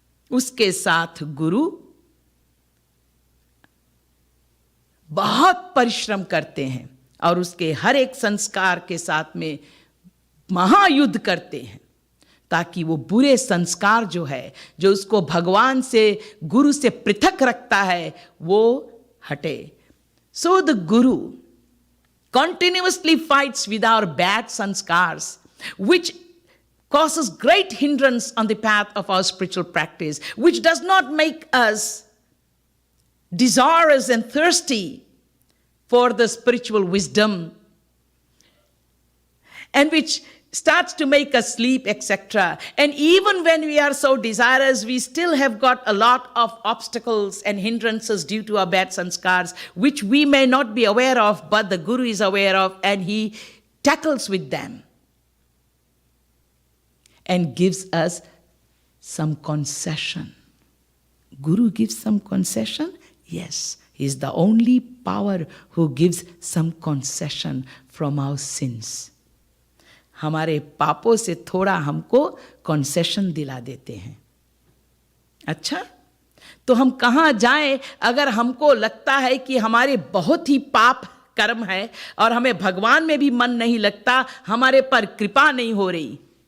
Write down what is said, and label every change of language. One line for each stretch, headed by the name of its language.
Hindi: उसके साथ गुरु बहुत परिश्रम करते हैं और उसके हर एक संस्कार के साथ में महायुद्ध करते हैं, ताकि वो बुरे संस्कार जो है, जो उसको भगवान से, गुरु से पृथक रखता है, वो हटे.
English: So the Guru continuously fights with our bad sanskars, which causes great hindrance on the path of our spiritual practice, which does not make us desirous and thirsty for the spiritual wisdom, and which starts to make us sleep, etc. And even when we are so desirous, we still have got a lot of obstacles and hindrances due to our bad sanskars, which we may not be aware of, but the Guru is aware of, and he tackles with them and gives us some concession. Guru gives some concession? Yes, he is the only power who gives some concession from our sins.
Hindi: हमारे पापों से थोड़ा हमको concession दिला देते हैं. अच्छा, तो हम कहाँ जाएं अगर हमको लगता है कि हमारे बहुत ही पाप कर्म है और हमें भगवान में भी मन नहीं लगता, हमारे पर कृपा नहीं हो रही.